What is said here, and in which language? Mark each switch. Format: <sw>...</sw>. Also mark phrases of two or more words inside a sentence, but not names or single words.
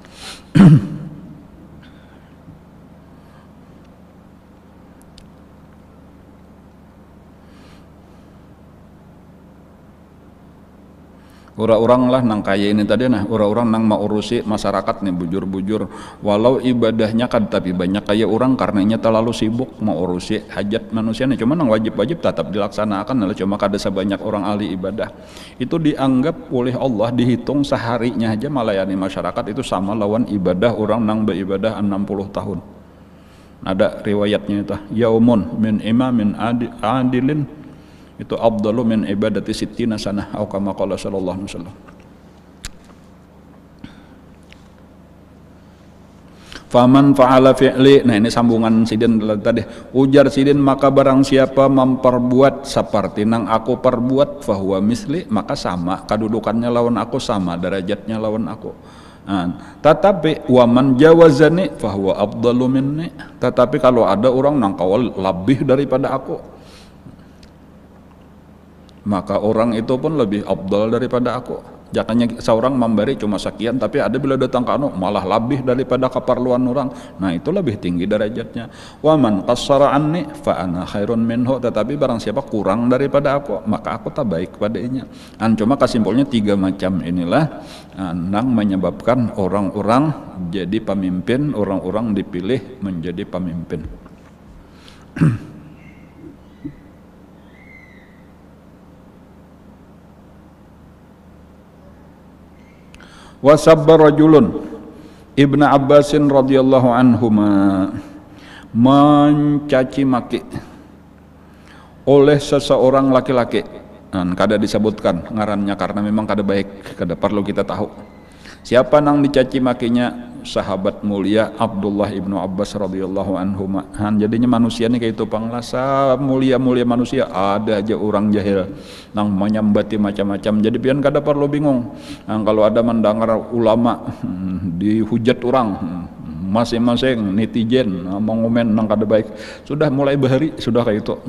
<bjn>Orang-orang lah nang kaya ini tadi nah, orang-orang nang mau urusi masyarakat nih bujur-bujur, walau ibadahnya kan tapi banyak kaya orang karenanya terlalu sibuk mau urusi hajat manusia nih, cuma nang wajib-wajib tetap dilaksanakan, lalu cuma kada sebanyak orang ahli ibadah. Itu dianggap oleh Allah dihitung seharinya aja melayani masyarakat itu sama lawan ibadah orang nang beribadah 60 tahun. Ada riwayatnya itu,</bjn> <ar>يوم من إمام عادل itu أفضل من عبادة ستين سنة atau كما قال صلى الله عليه وسلم. فمن فعل فعلي,</ar> <bjn>nah ini sambungan sidin tadi, ujar sidin maka barang siapa memperbuat seperti nang aku perbuat</bjn> <ar>فهو مثلي,</ar> <bjn>maka sama kedudukannya lawan aku, sama derajatnya lawan aku.</bjn> <ar>Tetapi ومن جاوزني فهو أفضل مني,</ar> <bjn>tetapi kalau ada orang nang kawal lebih daripada aku, maka orang itu pun lebih afdal daripada aku. Jangannya seorang memberi cuma sekian, tapi ada bila datang ke malah lebih daripada keperluan orang. Nah itu lebih tinggi derajatnya.</bjn> <ar>ومن قصر عني فأنا خير منه,</ar> <bjn>tetapi barang siapa kurang daripada aku, maka aku tak baik padanya. Cuma kesimpulannya tiga macam inilah yang menyebabkan orang-orang jadi pemimpin, orang-orang dipilih menjadi pemimpin.</bjn> <ar>وسب رجل ابن عباس رضي الله عنهما,</ar> <bjn>mencaci maki oleh seseorang laki-laki. Kada disebutkan ngarannya karena memang kada baik, kada perlu kita tahu. Siapa nang dicaci makinya? Sahabat mulia Abdullah ibnu Abbas</bjn> <ar>رضي الله عنهما.</ar> <bjn>Jadinya manusia ini kayak itu panglasa mulia-mulia manusia, ada aja orang jahil nang menyambati macam-macam. Jadi pian kada perlu bingung. Kalau ada mendengar ulama dihujat orang, masing-masing netizen mengomen nang kada baik, sudah mulai bahari sudah kayak itu.</bjn>